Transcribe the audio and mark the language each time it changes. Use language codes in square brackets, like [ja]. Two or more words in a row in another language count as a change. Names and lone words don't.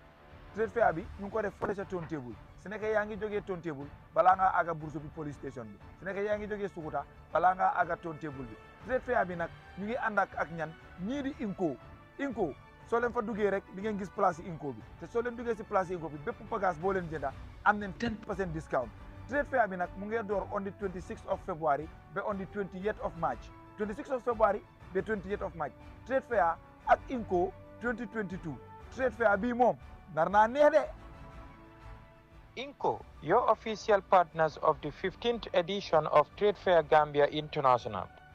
[en] Trade fair [wo] bi ñu ko def fële ca Town Table. Su nekkee yaa ngi jógee Town Table balaa ngaa àgga Bursu bi [en] police station [wo] bi. Su nekkee yaa ngi jógee Sukuta balaa ngaa àgga Town Table bi. [en] Trade fair [wo] bi nag ñu ngi ànd ak ñan ñii di Inco soo leen fa duggee rek di ngeen gis place Inco bi te soo leen duggee si place Inco bi bépp bagage boo leen jënda am nañ 10% discount. [en] Trade fair [wo] bi nag mu ngi door [en] on the 26th of February ba on the 28th of March. 26th of February, the 28th of March. Trade fair at Inco 2022. Trade fair [wo] bi mom narna neede. [en] Inco, your official partners of the 15th edition of Trade Fair Gambia International.